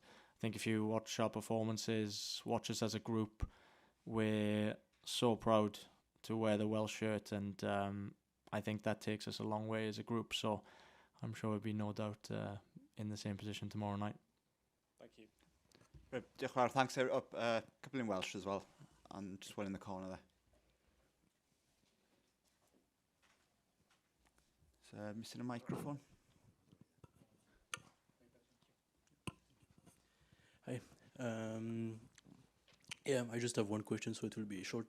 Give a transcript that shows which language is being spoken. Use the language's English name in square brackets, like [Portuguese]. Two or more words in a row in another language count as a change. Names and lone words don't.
[English] I think if you watch our performances, watch us as a group, we're so proud to wear the Welsh shirt, and I think that takes us a long way as a group, so I'm sure we'll be no doubt in the same position tomorrow night. Thank you. [Welsh] Diolch yn fawr. [English] Thanks. Up a couple in Welsh as well, and just one in the corner there. So, missing a microphone. Hi. Yeah, I just have one question, so it will be short.